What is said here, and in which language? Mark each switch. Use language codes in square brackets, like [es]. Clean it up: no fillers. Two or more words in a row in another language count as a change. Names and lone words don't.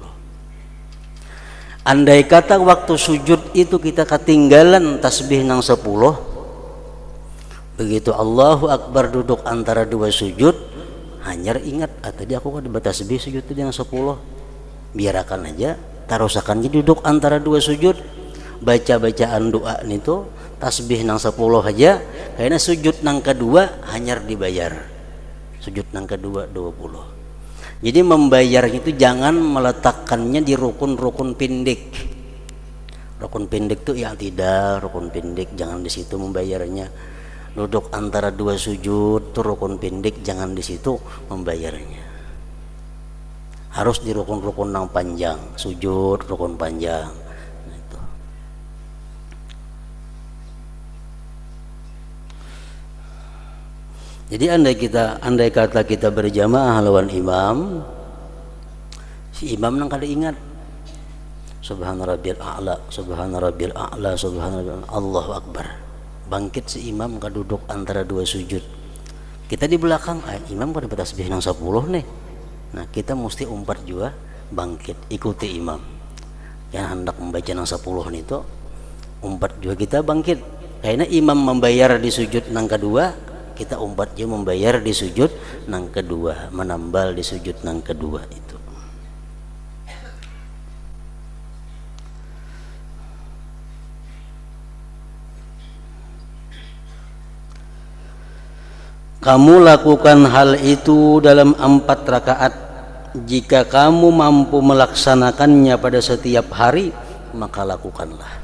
[bjn] Andai kata waktu sujud itu kita ketinggalan tasbih nang 10, begitu [ar] الله أكبر [bjn] duduk antara 2 sujud, hanyar ingat, tadi aku kan bertasbih sujud itu yang 10, biarkan aja, tarusakannya duduk antara 2 sujud, baca bacaan doa itu tasbih nang 10 aja, karena sujud nang kedua hanyar dibayar, sujud nang kedua 20. [id] Jadi membayar itu jangan meletakkannya di rukun-rukun pendek. Rukun pendek itu ya tidak, rukun pendek jangan di situ membayarnya. Duduk antara 2 sujud itu rukun pendek, jangan di situ membayarnya. Harus di rukun-rukun yang panjang, sujud rukun panjang. [bjn] Nah, itu. Jadi andai kata kita berjamaah lawan imam, si imam nang kada ingat [ar] سبحان ربي الأعلى سبحان ربي الأعلى سبحان ربي الله أكبر, [bjn] bangkit si imam kada duduk antara 2 sujud, kita di belakang, imam kada bertasbih nang 10 nih, nah kita mesti umpat juga bangkit ikuti imam yang hendak membaca nang 10 itu, umpat juga kita bangkit, karena imam membayar di sujud nang kedua, kita umpat juga membayar di sujud nang kedua, menambal di sujud nang kedua itu. [id] Kamu lakukan hal itu dalam 4 rakaat. Jika kamu mampu melaksanakannya pada setiap hari, maka lakukanlah.